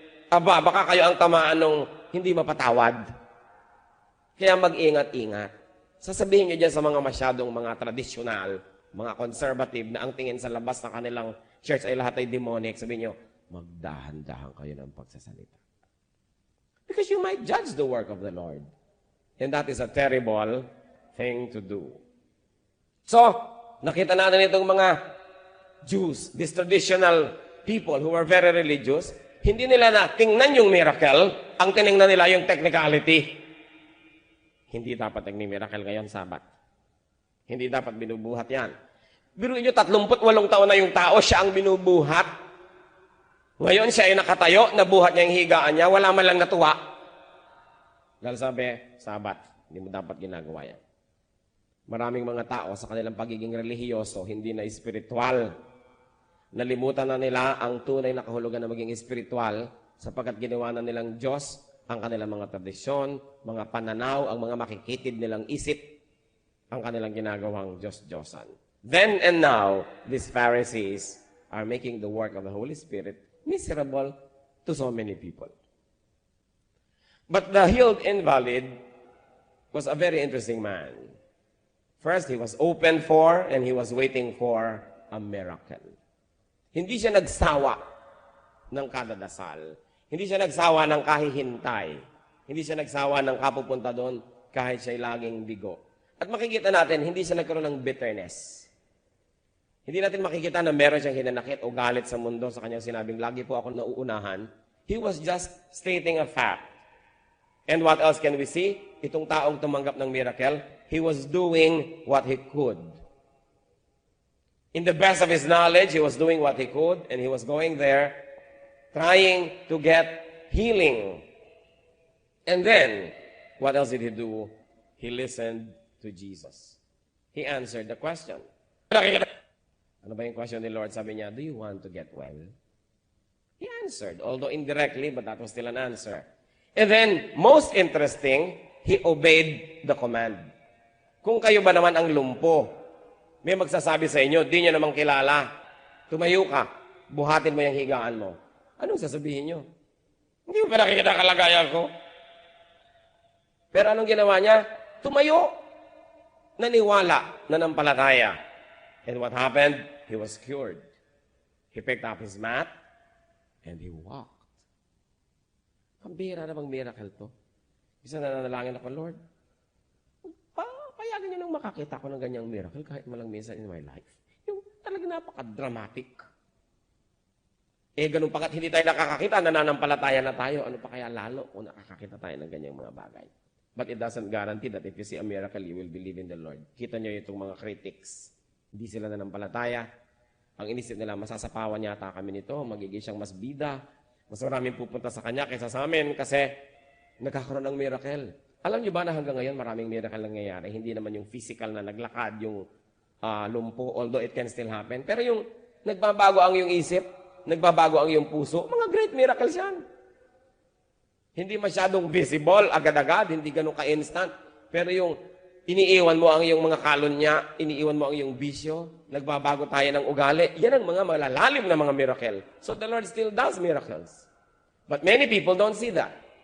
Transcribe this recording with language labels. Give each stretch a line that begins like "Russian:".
Filipino: Aba, baka kayo ang tamaan ng hindi mapatawad. Kaya mag-ingat-ingat. Sasabihin nyo dyan sa mga masyadong mga tradisyonal, mga conservative na ang tingin sa labas na kanilang church ay lahat ay demonic, sabihin nyo, magdahan-dahan kayo ng pagsasalita.
English: Because you might judge the work of the Lord. And that is a terrible thing to do.
Filipino: So, nakita natin itong mga Jews,
English: these traditional people who are very religious,
Filipino: hindi nila na tingnan yung miracle, ang tinignan nila yung technicality. Hindi dapat nagmi-miracle ngayon, Sabat. Hindi dapat binubuhat yan. Biruin nyo, 38 taon na yung tao, siya ang binubuhat. Ngayon siya ay nakatayo, nabuhat niya yung higaan niya, wala man lang natuwa. Dahil sabi, Sabat, hindi mo dapat ginagawa yan. Maraming mga tao sa kanilang pagiging relihiyoso, hindi na espiritual. Nalimutan na nila ang tunay na kahulugan na maging espiritual sapagkat ginawa na nilang Diyos ang kanilang mga tradisyon, mga pananaw, ang mga makikitid nilang isip, ang kanilang ginagawang Diyos-Diyosan.
English: Then and now, these Pharisees are making the work of the Holy Spirit miserable to so many people. But the healed invalid was a very interesting man. First, he was open for and he was waiting for a miracle.
Filipino: Hindi siya nagsawa ng kadadasal. Hindi siya nagsawa ng kahihintay. Hindi siya nagsawa ng kapupunta doon kahit siya'y laging bigo. At makikita natin, hindi siya nagkaroon ng bitterness. Hindi natin makikita na meron siyang hinanakit o galit sa mundo sa kanyang sinabing, lagi po ako nauunahan.
English: He was just stating a fact. And what else can we see?
Filipino: Itong taong tumanggap ng miracle,
English: he was doing what he could. In the best of his knowledge, he was doing what he could, and he was going there, trying to get healing. And then, what else did he do? He listened to Jesus. He answered the question.
Filipino: Ano ba yung question ni Lord? Sabi niya,
English: do you want to get well? He answered, although indirectly, but that was still an answer. And then, most interesting, he obeyed the command.
Filipino: Kung kayo ba naman ang lumpo, may magsasabi sa inyo, di nyo naman kilala, tumayo ka, buhatin mo yung higaan mo. Anong sasabihin nyo? Hindi mo pa nakikita kalagayan ko. Pero anong ginawa niya? Tumayo. Naniwala, nanampalataya.
English: And what happened? He was cured. He picked up his mat and he walked.
Filipino: Pambira na bang miracle to? Isa na nanalangin ako, Lord, payagan niyo nang makakita ko ng ganyang miracle kahit malang minsan
English: in my life.
Filipino: Yung talaga napaka-dramatic. Ganun pa hindi tayo nakakakita, nananampalataya na tayo. Ano pa kaya lalo kung nakakakita tayo ng ganyang mga bagay?
English: But it doesn't guarantee that if you see a miracle, you will believe in the Lord.
Filipino: Kita niyo itong mga critics. Hindi sila nanampalataya. Ang inisip nila, masasapawan yata kami nito, magiging siyang mas bida. Mas maraming pupunta sa kanya kaysa sa amin kasi nagkakaroon ng miracle. Alam niyo ba na hanggang ngayon maraming miracle nangyayari? Hindi naman yung physical na naglakad, yung lumpo, although it can still happen. Pero yung nagbabago ang yung isip, nagbabago ang yung puso, mga great miracles yan. Hindi masyadong visible, agad-agad, hindi ganun ka-instant. Pero yung iniiwan mo ang iyong mga kalunya, iniiwan mo ang iyong bisyo, nagbabago tayo ng ugali. Yan ang mga malalalim na mga miracle.
English: So the Lord still does miracles. But many people don't see that.